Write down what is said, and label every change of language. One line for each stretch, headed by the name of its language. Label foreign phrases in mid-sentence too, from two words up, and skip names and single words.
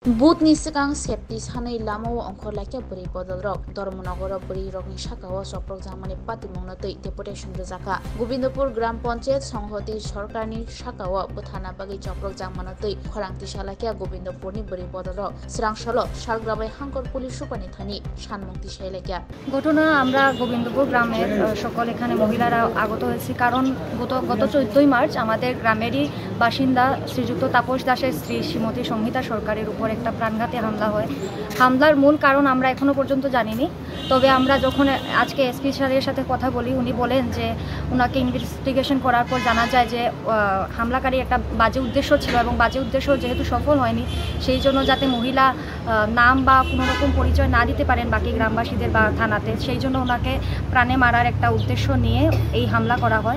Kok Borok: Budni sigang septi sanai lamao angkor laike beri bodol rok Dharmanagor beri rokni sakao soprok jamani pati mongnatoi deputation rejaka Gobindapur Gram Panchayat Songhoti Sarkarni sakao buthana bagi soprok jammanatoi khorangti salake Gobindapurni beri bodol rok srangsalo sargrabai hangkor pulis supani thani sanmukti shailekya
Bangla: ঘটনা আমরা গোবিন্দপুর গ্রামের সকল এখানে মহিলারা আগত হয়েছি কারণ গত 14 মার্চ আমাদের গ্রামেরই বাসিন্দা শ্রীযুক্ত তাপস দাসের স্ত্রী শ্রীমতী সংহিতা সরকারের উপর একটা প্রাণঘাতী হামলা হয়। হামলার মূল কারণ আমরা এখনো পর্যন্ত জানিনি, তবে আমরা যখন আজকে এসপি স্যারের সাথে কথা বলি উনি বলেন যে ওনাকে ইনভেস্টিগেশন করার পর জানা যায় যে হামলাকারী একটা বাজে উদ্দেশ্য ছিল এবং বাজে উদ্দেশ্য যেহেতু সফল হয়নি সেই জন্য যাতে মহিলা নাম বা কোনো রকম পরিচয় না দিতে পারেন বাকি গ্রামবাসীদের বা থানাতে, সেই জন্য ওনাকে প্রাণে মারার একটা উদ্দেশ্য নিয়ে এই হামলা করা হয়।